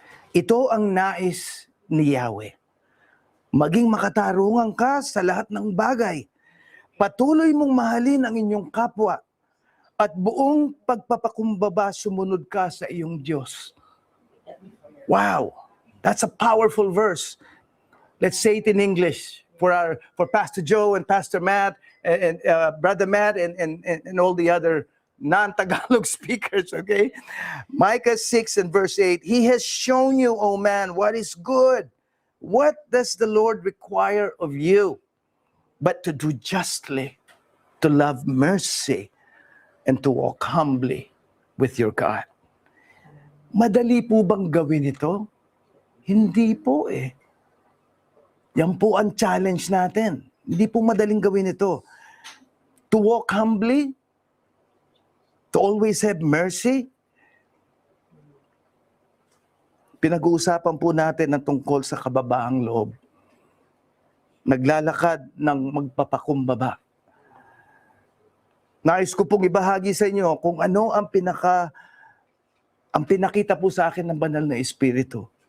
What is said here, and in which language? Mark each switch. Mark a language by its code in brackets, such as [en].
[tl] Ito ang nais ni Yahweh. Maging makatarungan ka sa lahat ng bagay. Patuloy mong mahalin ang inyong kapwa at buong pagpapakumbaba sumunod ka sa iyong Diyos. [en] Wow! That's a powerful verse. Let's say it in English for Pastor Joe and Pastor Matt and Brother Matt and all the other non-Tagalog speakers, okay? Micah 6 and verse 8, He has shown you, O man, what is good. What does the Lord require of you? But to do justly, to love mercy, and to walk humbly with your God. [tl] Madali po bang gawin ito? Hindi po eh. Yan po ang challenge natin. Hindi po madaling gawin ito. [en] To walk humbly, to always have mercy. [tl] Pinag-uusapan po natin ang tungkol sa kababaang loob. Naglalakad ng magpapakumbaba. Nais ko pong ibahagi sa inyo kung ano ang pinakita po sa akin ng Banal na Espiritu.